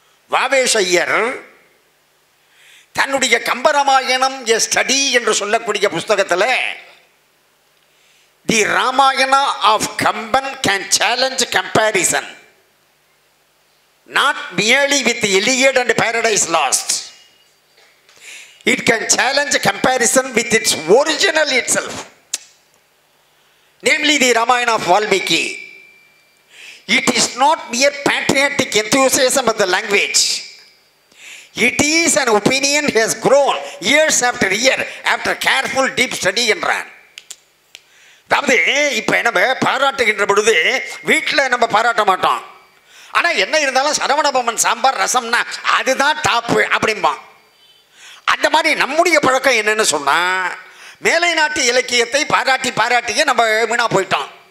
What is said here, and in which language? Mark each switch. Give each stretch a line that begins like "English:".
Tamil: வாவேசையர் தன்னுடைய Kambaramayanam a study என்று சொல்லக்கூடிய புஸ்தகத்தில்
English: The Ramayana of Kamban can challenge comparison not merely with Iliad and Paradise Lost. It can challenge comparison with its original itself, namely the Ramayana of Valmiki. It is not mere patriotic enthusiasm of the language. It is an opinion has grown years after year after careful deep study என்றான்.
Tamil: அதாவது இப்போ நம்ம பாராட்டுகின்ற பொழுது வீட்டில் நம்ம பாராட்ட மாட்டோம். ஆனால் என்ன இருந்தாலும் சரவணபவன் சாம்பார் ரசம்னா அதுதான் டாப்பு அப்படிம்பான். அந்த மாதிரி நம்முடைய பழக்கம் என்னன்னு சொன்னால் மேலை நாட்டு இலக்கியத்தை பாராட்டியே நம்ம வீணா போயிட்டோம்.